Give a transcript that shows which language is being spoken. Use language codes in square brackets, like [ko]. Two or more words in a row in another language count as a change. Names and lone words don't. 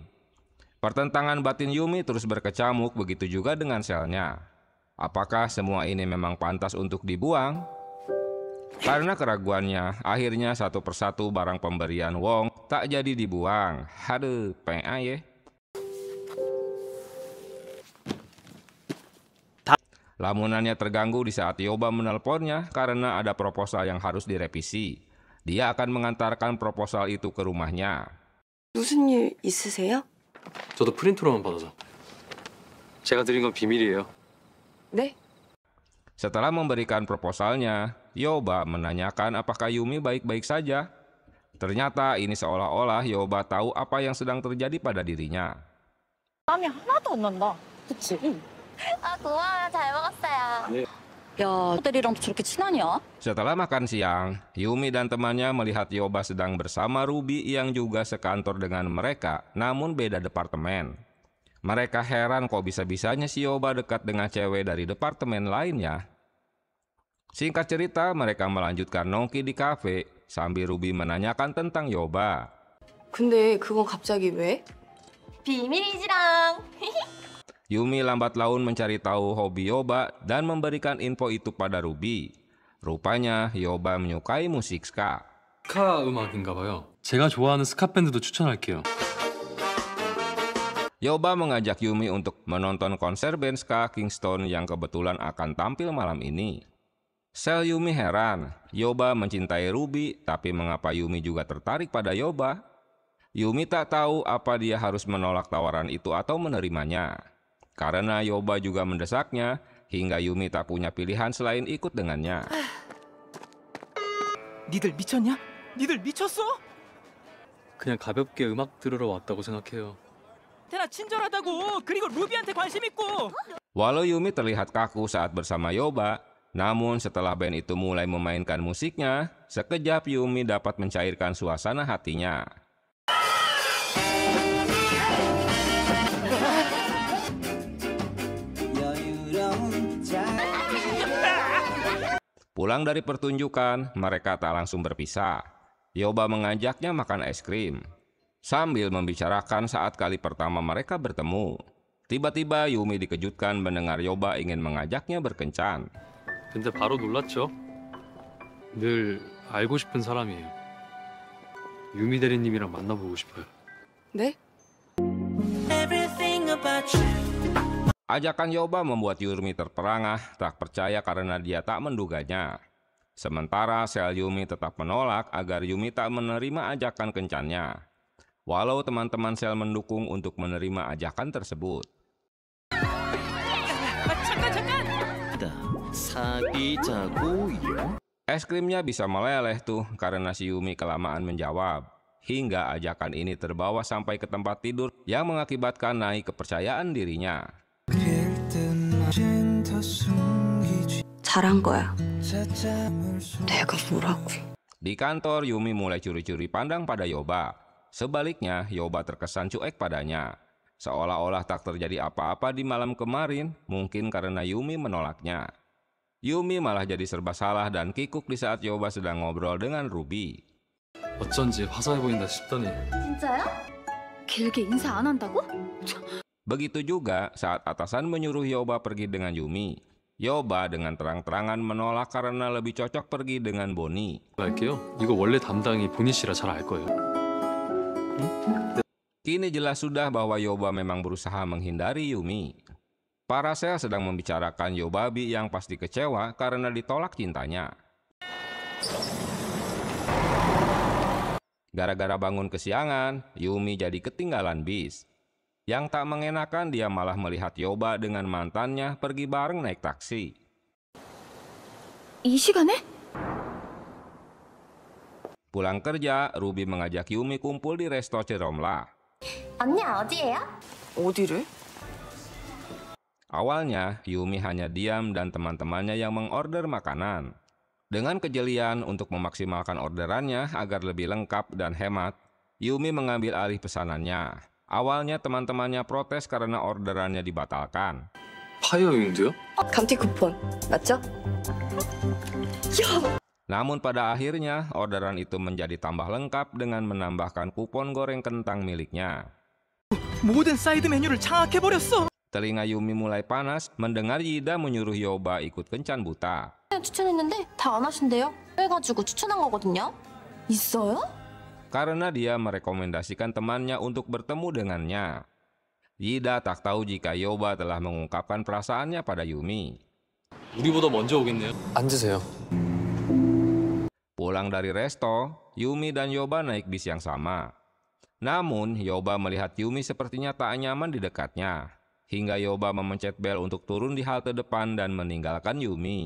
[id] Pertentangan batin Yumi terus berkecamuk, begitu juga dengan selnya. Apakah semua ini memang pantas untuk dibuang? Karena keraguannya, akhirnya satu persatu barang pemberian Wong tak jadi dibuang. Haduh, PA ya. Lamunannya terganggu di saat Yoba menelponnya karena ada proposal yang harus direvisi. Dia akan mengantarkan proposal itu ke rumahnya. [ko] 무슨 일 있으세요? 저도 프린트로만 받아서. 제가 드린 건 비밀이에요. 네? [id] Setelah memberikan proposalnya, Yoba menanyakan apakah Yumi baik-baik saja. Ternyata ini seolah-olah Yoba tahu apa yang sedang terjadi pada dirinya. [ko] 땀이 하나도 안 난다. 그치? 고마워요. 잘 먹었어요. 야, 애들이랑 저렇게 친하냐? [id] Setelah makan siang, Yumi dan temannya melihat Yoba sedang bersama Ruby yang juga sekantor dengan mereka, namun beda departemen. Mereka heran kok bisa-bisanya si Yoba dekat dengan cewek dari departemen lainnya. Singkat cerita, mereka melanjutkan nongki di kafe sambil Ruby menanyakan tentang Yoba. [ko] 근데 그건 갑자기 왜? 비밀이지랑. [id] Yumi lambat laun mencari tahu hobi Yoba dan memberikan info itu pada Ruby. Rupanya Yoba menyukai musik ska. [ko] 스카 음악인가 봐요. 제가 좋아하는 스카 밴드도 추천할게요. [id] Yoba mengajak Yumi untuk menonton konser band ska Kingston yang kebetulan akan tampil malam ini. Sel Yumi heran, Yoba mencintai Ruby, tapi mengapa Yumi juga tertarik pada Yoba? Yumi tak tahu apa dia harus menolak tawaran itu atau menerimanya. Karena Yoba juga mendesaknya, hingga Yumi tak punya pilihan selain ikut dengannya. [ko] 니들 미쳤냐? 니들 미쳤어? 그냥 가볍게 음악 들으러 왔다고 생각해요. 태나 친절하다고. 그리고 루비한테 관심 있고. [id] Walau Yumi terlihat kaku saat bersama Yoba, namun setelah band itu mulai memainkan musiknya, sekejap Yumi dapat mencairkan suasana hatinya. Pulang dari pertunjukan, mereka tak langsung berpisah. Yoba mengajaknya makan es krim. Sambil membicarakan saat kali pertama mereka bertemu. Tiba-tiba Yumi dikejutkan mendengar Yoba ingin mengajaknya berkencan. [ko] 근데 바로 놀랐죠? 늘 알고 싶은 사람이에요. 유미 대리님이랑 만나보고 싶어요. 네? [id] Ajakan Yoba membuat Yumi terperangah, tak percaya karena dia tak menduganya. Sementara sel Yumi tetap menolak agar Yumi tak menerima ajakan kencannya. Walau teman-teman sel mendukung untuk menerima ajakan tersebut. Es krimnya bisa meleleh tuh karena si Yumi kelamaan menjawab. Hingga ajakan ini terbawa sampai ke tempat tidur yang mengakibatkan naik kepercayaan dirinya. [ko] 잘한 거야. 내가 뭐라고. [id] Di kantor, Yumi mulai curi-curi pandang pada Yoba. Sebaliknya, Yoba terkesan cuek padanya. Seolah-olah tak terjadi apa-apa di malam kemarin, mungkin karena Yumi menolaknya. Yumi malah jadi serba salah dan kikuk di saat Yoba sedang ngobrol dengan Ruby. [ko] 어쩐지 화사해 보인다 싶더니 진짜야? 길게 인사 안 한다고? [id] Begitu juga saat atasan menyuruh Yoba pergi dengan Yumi. Yoba dengan terang-terangan menolak karena lebih cocok pergi dengan Bonnie. [ko] 할게요. 이거 원래 담당이 보니 씨라 잘 알 거예요. [id] Kini jelas sudah bahwa Yoba memang berusaha menghindari Yumi. Para sel sedang membicarakan Yobabi yang pasti kecewa karena ditolak cintanya. Gara-gara bangun kesiangan, Yumi jadi ketinggalan bis. Yang tak mengenakan, dia malah melihat Yoba dengan mantannya pergi bareng naik taksi. [ko] 이 시간에? [id] Pulang kerja, Ruby mengajak Yumi kumpul di resto Ceromla. [ko] 언니 어디예요? 어디를? [id] Awalnya, Yumi hanya diam dan teman-temannya yang mengorder makanan. Dengan kejelian untuk memaksimalkan orderannya agar lebih lengkap dan hemat, Yumi mengambil alih pesanannya. Awalnya teman-temannya protes karena orderannya dibatalkan. [ko] 파이어윙도요? 감튀 쿠폰 맞죠? [id] Namun pada akhirnya, orderan itu menjadi tambah lengkap dengan menambahkan kupon goreng kentang miliknya. [ko] 모든 사이드 메뉴를 장악해버렸어. [id] Telinga Yumi mulai panas mendengar Yida menyuruh Yoba ikut kencan buta. [ko] 추천했는데 다 안 하신대요. 그래가지고 추천한 거거든요. 있어요? [id] Karena dia merekomendasikan temannya untuk bertemu dengannya. Yida tak tahu jika Yoba telah mengungkapkan perasaannya pada Yumi. [ko] 우리보다 먼저 오겠네요. 앉으세요. [id] Pulang dari resto, Yumi dan Yoba naik bis yang sama. Namun, Yoba melihat Yumi sepertinya tak nyaman di dekatnya. Hingga Yoba memencet bel untuk turun di halte depan dan meninggalkan Yumi.